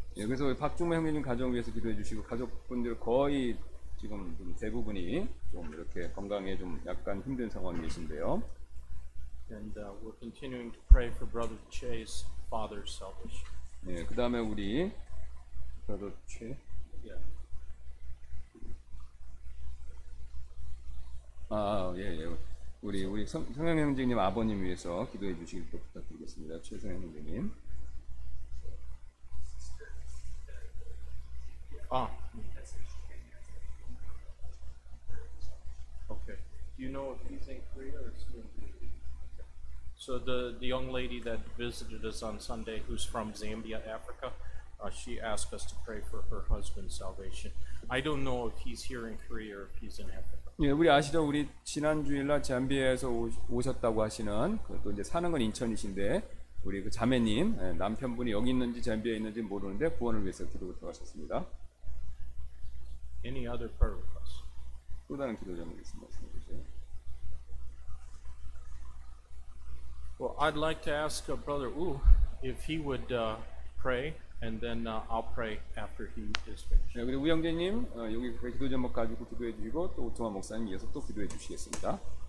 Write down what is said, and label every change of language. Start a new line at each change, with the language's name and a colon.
Korean: 예, 그래서 박중매 형님 가정을 위해서 기도해 주시고 가족분들 거의 지금 좀 대부분이 좀 이렇게 건강에 좀 약간 힘든 상황에 계신데요.
English: And we're continuing to pray for Brother Che's father's salvation.
Korean: 예, 그다음에 우리 브라더 최
English: Yeah.
Korean: 예. 우리 성형 형제님 아버님 위해서 기도해 주시길 또 부탁드리겠습니다. 최성형 형제님.
English: Okay. Do you know if he's in Korea or is he in Korea? So the young lady that visited us on Sunday, who's from Zambia, Africa, she asked us to pray for her husband's salvation. I don't know if he's here in Korea or if he's in Africa.
Korean: 예, 우리 아시죠? 우리 지난 주일날 잠비아에서 오셨다고 하시는 또 이제 사는 건 인천이신데 우리 그 자매님 남편분이 여기 있는지 잠비아에 있는지 모르는데 구원을 위해서 기도를 들어가셨습니다.
English: Any other prayer requests?
Korean: 또 다른 기도 제목이 있으면 말씀해 주세요.
English: Well, I'd like to ask Brother Wu if he would pray, and then I'll pray after he is finished.
Korean: 네, 그리고 우영재님 여기 기도 제목 가지고 기도해 주시고 또 오토마 목사님 이어서 또 기도해 주시겠습니다.